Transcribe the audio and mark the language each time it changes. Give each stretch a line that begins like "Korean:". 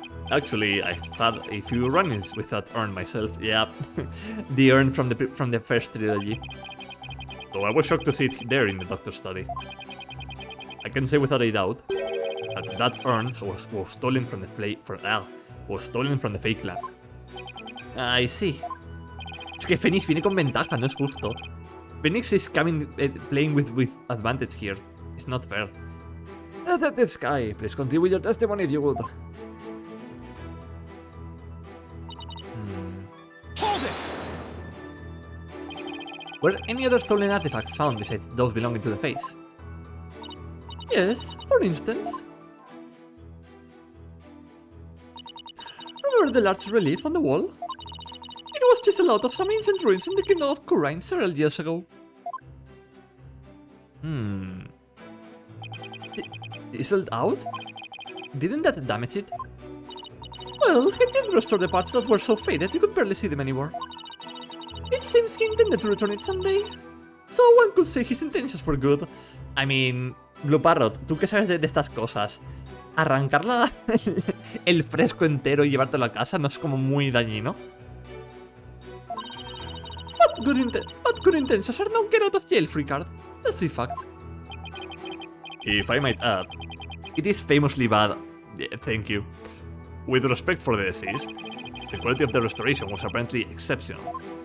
English: Actually, I've had a few run-ins with that urn myself. Yeah, the urn from the first trilogy. So I was shocked to see it there in the Doctor's study. I can say without a doubt that urn was stolen from the fake lab. I see.
Spanish: Es que Phoenix viene con ventaja, no es justo.
English: Phoenix is playing with advantage here. It's not fair. This guy, please continue with your testimony if you would. Hold it! Were any other stolen artifacts found besides those belonging to the face? Yes, for instance. Remember the large relief on the wall? It was chiseled out of some ancient ruins in the kingdom of Kurine several years ago. Chiseled out? Didn't that damage it? Well, it did restore the parts that were so faded you could barely see them anymore. It seems he intended to return it someday. So one could say his intentions were good. I mean,
Spanish: Blue Parrot, ¿tú qué sabes de estas cosas? Arrancarla el fresco entero y llevártelo a casa no es como muy dañino.
English: But good intentions are no get out of jail free card. That's a fact. If I might add, it is famously bad. Yeah, thank you. With respect for the deceased, the quality of the restoration was apparently exceptional.